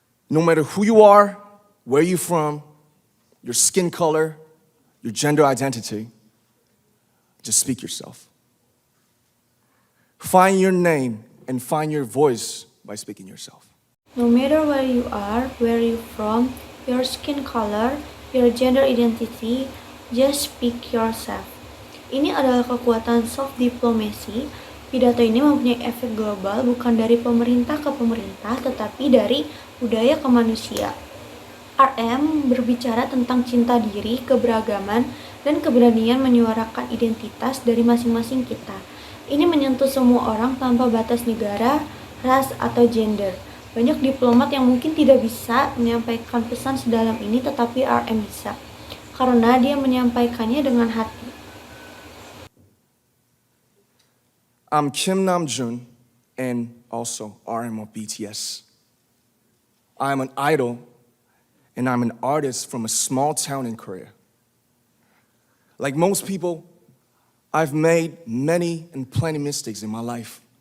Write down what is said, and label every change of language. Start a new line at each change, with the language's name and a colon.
English: No matter who you are, where you're from, your skin color, your gender identity, just speak yourself. Find your name and find your voice by speaking yourself. No matter where you are, where you're from, your skin color, your gender identity, just speak yourself.
Indonesian: Ini adalah kekuatan soft diplomacy. Pidato ini mempunyai efek global bukan dari pemerintah ke pemerintah, tetapi dari budaya ke manusia. RM berbicara tentang cinta diri, keberagaman, dan keberanian menyuarakan identitas dari masing-masing kita. Ini menyentuh semua orang tanpa batas negara, ras, atau gender. Banyak diplomat yang mungkin tidak bisa menyampaikan pesan sedalam ini, tetapi RM bisa, karena dia menyampaikannya dengan hati.
English: I'm Kim Namjoon, and also RM of BTS. I'm an idol, and I'm an artist from a small town in Korea. Like most people, I've made many and plenty mistakes in my life.